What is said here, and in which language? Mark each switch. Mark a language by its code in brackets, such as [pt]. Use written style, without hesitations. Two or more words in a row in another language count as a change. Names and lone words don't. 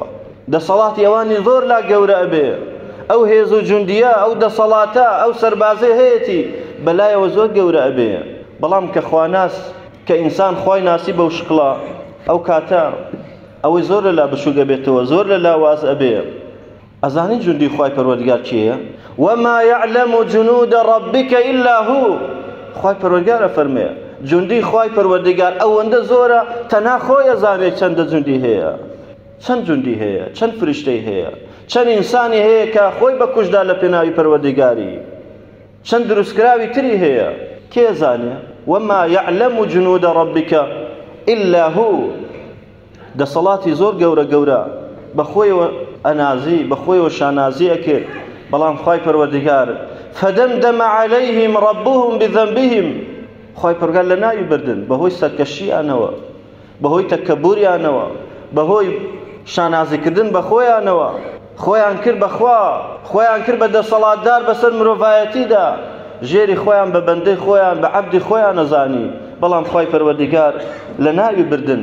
[ckb] دەسەڵاتی ئەوانی زۆر لا گەورە ئەبێ، ئەو هێز و جوندیە، ئەو دەسەڵاتە، ئەو سەربازەی هەیەی بەلایەوە زۆر گەورە ئەبێ. بەڵام کە خواناس کە ئینسان خوای ناسی بەو شکڵە، ئەو کاتە ئەوەی زۆر لەلا بچووکە بێتەوە، زۆر لە لاواز ئەبێ. ئەزانی جوندی خوای پەروەردگار چییە؟ [ar] وما يعلم جنود ربك إلا هو. [ckb] خوای پەروەردگار ئەفەرمێ جوندی خوای پەروەردگار ئەوەندە زۆرە تەنها خۆی ئەزانێت چەندە جوندی هەیە، چەند جوندی هەیە، چەند فریشتەی هەیە، چەند ئینسانی هەیە کە خۆی بەکوژدا لە پێناوی پەروەردگاری، چەند دروستکراوی تری هەیە، کێ زانێ؟ [ar] وما يعلم جنود ربك إلا هو. [ckb] دەسەڵاتی زۆر گەورە گەورە بەخۆیەوە ئەنازی، بەخۆیەوە شانازی ئەکرد، بەڵام خوای پەروەردگار [ar] فدمدم عليهم ربهم بذنبهم. [ckb] خوای پەروەردگار لە ناوی بردن بەهۆی سەرکەشییانەوە، بەهۆی تەکەببوریانەوە، بەهۆی شانازیکردن بە خۆیانەوە، خۆیان کرد بەخوا، خۆیان کرد بە دەسەڵاتدار بەسەر مرۆڤایەتیدا، ژێری خۆیان بە بەندەی خۆیان بە عەبدی خۆیان نەزانی، بەڵام خوای پەروەردگار لە ناوی بردن.